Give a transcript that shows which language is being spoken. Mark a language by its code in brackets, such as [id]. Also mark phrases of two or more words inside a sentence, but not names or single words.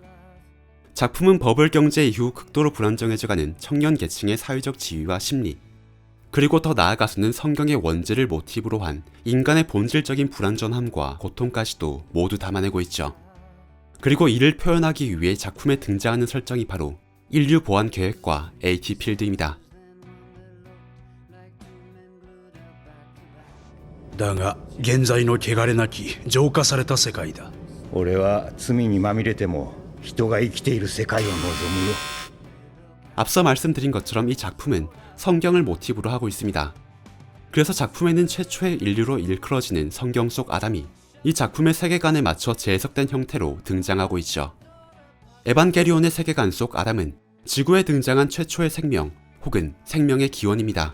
[ko] 작품은 버블 경제 이후 극도로 불안정해져가는 청년 계층의 사회적 지위와 심리, 그리고 더 나아가서는 성경의 원죄를 모티브로 한 인간의 본질적인 불완전함과 고통까지도 모두 담아내고 있죠. 그리고 이를 표현하기 위해 작품에 등장하는 설정이 바로 인류 보안 계획과 AT 필드입니다. [ja] だが現在の汚れなき浄化された世界だ。俺は罪にまみれても人が生きている世界を望むよ。 [ko] 앞서 말씀드린 것처럼 이 작품은 성경을 모티브로 하고 있습니다. 그래서 작품에는 최초의 인류로 일컬어지는 성경 속 아담이 이 작품의 세계관에 맞춰 재해석된 형태로 등장하고 있죠. 에반게리온의 세계관 속 아담은 지구에 등장한 최초의 생명 혹은 생명의 기원입니다.